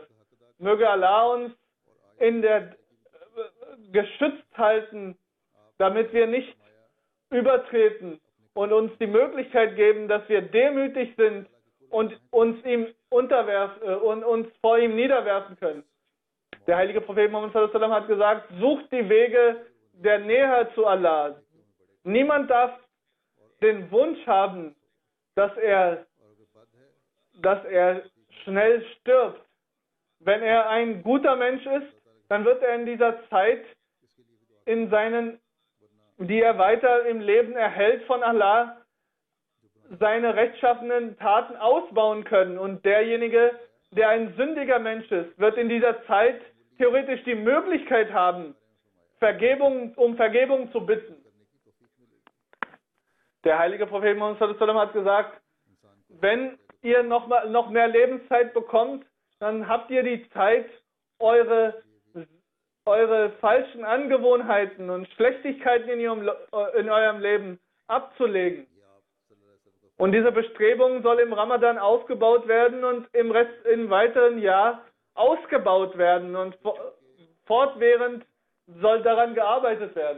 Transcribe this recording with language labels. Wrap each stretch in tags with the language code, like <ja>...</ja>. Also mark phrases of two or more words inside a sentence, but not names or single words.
<de>Möge Allah uns geschützt halten, damit wir nicht übertreten und uns die Möglichkeit geben, dass wir demütig sind und uns vor ihm niederwerfen können. Der heilige Prophet Muhammad</de> <ar>صلى الله عليه وسلم</ar> <de>hat gesagt, sucht die Wege der Nähe zu Allah. Niemand darf den Wunsch haben, dass er schnell stirbt. Wenn er ein guter Mensch ist, dann wird er in dieser Zeit, die er weiter im Leben erhält von Allah, seine rechtschaffenen Taten ausbauen können. Und derjenige, der ein sündiger Mensch ist, wird in dieser Zeit theoretisch die Möglichkeit haben, um Vergebung zu bitten. Der heilige Prophet Muhammad</de> <ar>صلى الله عليه وسلم</ar> <de>hat gesagt, wenn ihr noch mehr Lebenszeit bekommt, dann habt ihr die Zeit, eure falschen Angewohnheiten und Schlechtigkeiten in eurem Leben abzulegen. Und diese Bestrebung soll im Ramadan aufgebaut werden und im weiteren Jahr ausgebaut werden und fortwährend soll daran gearbeitet werden.</de>